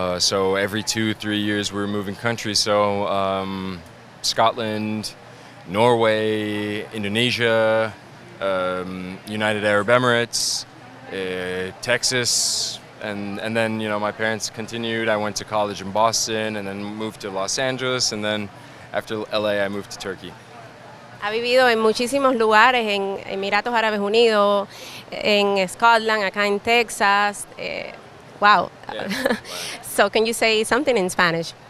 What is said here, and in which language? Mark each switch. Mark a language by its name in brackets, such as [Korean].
[English] So every 2-3 years we were moving countries. So Scotland, Norway, Indonesia, United Arab Emirates, Texas, and then, you know, my parents continued. I went to college in Boston and then moved to Los Angeles, and then after LA I moved to Turkey. [Spanish] Ha vivido en muchísimos lugares, en Emiratos Árabes Unidos, en Scotland, acá en Texas. [English] Wow. Yeah. So can you say something in Spanish?